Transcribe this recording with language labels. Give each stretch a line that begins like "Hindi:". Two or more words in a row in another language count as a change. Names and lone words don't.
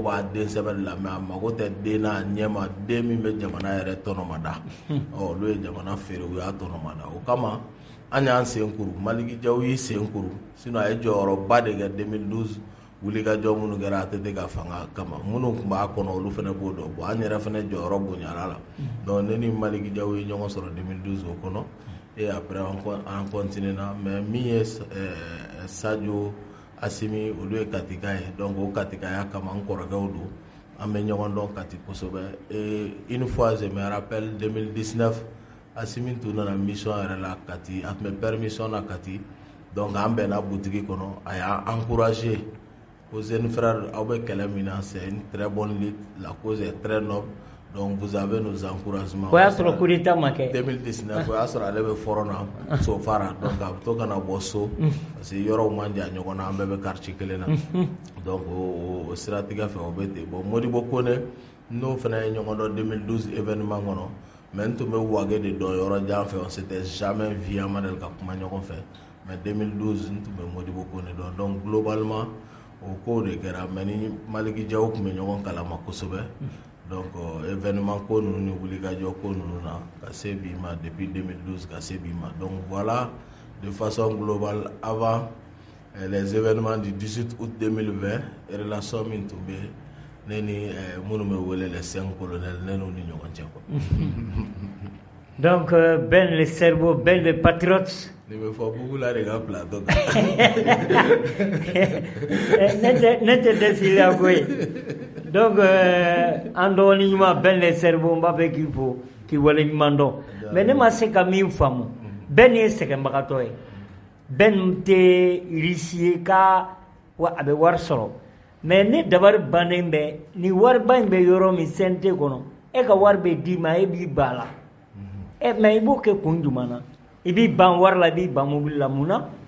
Bambara: b'a den sɛbɛn la mais a mago tɛ den n'a ɲɛma den min bɛ jamana yɛrɛ tɔnɔmada olu ye jamana feere u y'a tɔnɔmada o kama an y'an sen kuru Maliki Diaw y'i sen kuru sinon a ye jɔyɔrɔba de kɛ 2012 wulikajɔ minnu kɛra ATT ka fanga kama minnu tun b'a kɔnɔ olu fana b'o dɔn bon an yɛrɛ fana jɔyɔrɔ bonyana la donc ne ni Maliki Diaw ye ɲɔgɔn sɔrɔ 2012 o kɔnɔ
French: et après on continue
Bambara: na mais min ye Sadio Asimi olu ye Katika ye donc o Katikaya kama n kɔrɔkɛw don an bɛ ɲɔgɔn dɔn Kati kosɛbɛ
French: et une fois je me rappelle
Bambara: 2019 Asimi tun nana mission yɛrɛ la Kati a tun bɛ permission na Kati donc an bɛnna butigi kɔnɔ a y'a encouragé ko
French: jeune frère
Bambara: aw bɛ kɛlɛ min na
French: c'est une très bonne lutte la cause est très noble donc vous avez nos encouragements.
Bambara: O y'a sɔrɔ
French: coup d'État
Bambara: ma kɛ 2019 o y'a sɔrɔ ale bɛ fɔrɔn na Sofara donc a bɛ to ka na bɔ so parce que yɔrɔw man jan ɲɔgɔn na an bɛɛ bɛ quartier kelen na donc o siratigɛ fɛ o bɛ ten bon Modibo Kone n'o fana ye ɲɔgɔn dɔn 2012 événement kɔnɔ mais n tun bɛ Wage de dɔn yɔrɔ jan fɛ
French: on s'était jamais
Bambara: vu an ma deli ka kuma ɲɔgɔn fɛ mais 2012 n tun bɛ Modibo Kone dɔn donc globalement o kow de kɛra mais ni Maliki Diaw tun bɛ ɲɔgɔn kalama kosɛbɛ donc événement ko ninnu ni wulikajɔ ko ninnu na ka se bi ma
French: depuis 2012
Bambara: ka se bi ma
French: donc voilà de façon globale avant les événements du 18 août 2020
Bambara: relation min tun bɛ ne ni minnu bɛ wele
French: les 5 colonels
Bambara: ne n'u ni ɲɔgɔn cɛ quoi.
French: Donc Ben le cerveau, Ben le patriote.
Bambara: Ne bɛ fɔ Bugu la de ka plateau ne tɛ dɛsɛ la koyi donc an dɔgɔnin ɲuman
French: Ben le cerveau
Bambara: n b'a fɛ k'i fo k'i wale ɲuman dɔn mais ne ma se ka min faamu Ben ye sɛgɛnbagatɔ ye Ben tɛ riche ye ka a bɛ wari sɔrɔ mais ne dabari bannen bɛ ni wariba in bɛ yɔrɔ min CNT kɔnɔ e ka wari bɛ d'i ma e b'i ban a la mais i b'o kɛ kun jumɛn na i b'i ban wari la i b'i ban mobili la mun na.